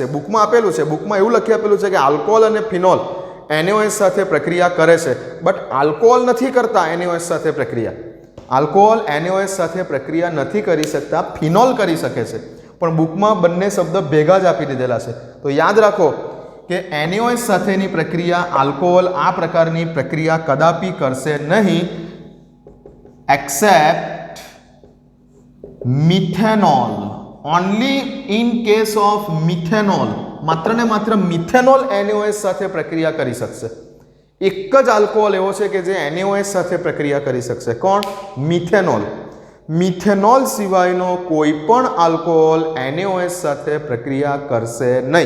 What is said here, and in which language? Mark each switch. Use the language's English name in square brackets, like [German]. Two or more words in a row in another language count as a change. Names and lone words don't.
[Gujarati] બુકમાં આપેલું છે, બુકમાં એવું લખી આપેલું છે કે આલ્કોહોલ અને ફિનોલ NaOH સાથે પ્રક્રિયા કરે છે, બટ આલ્કોહોલ નથી કરતા NaOH સાથે પ્રક્રિયા. આલ્કોહોલ NaOH સાથે પ્રક્રિયા નથી કરી શકતા, ફિનોલ કરી શકે છે. પણ બુકમાં બંને શબ્દ ભેગા જ આપી દીધેલા છે. તો યાદ રાખો કે NaOH સાથેની પ્રક્રિયા આલ્કોહોલ આ પ્રકારની પ્રક્રિયા કદાપી કરશે નહીં, [English] except methanol. Only in case of methanol, [Gujarati] માત્ર ને માત્ર મિથેનોલ NaOH સાથે પ્રક્રિયા કરી શકશે. એક જ આલ્કોહોલ એવો છે કે જે NaOH સાથે પ્રક્રિયા કરી શકશે. કોણ? મિથેનોલ. મિથેનોલ સિવાયનો કોઈ પણ આલ્કોહોલ NaOH સાથે પ્રક્રિયા કરશે નહીં.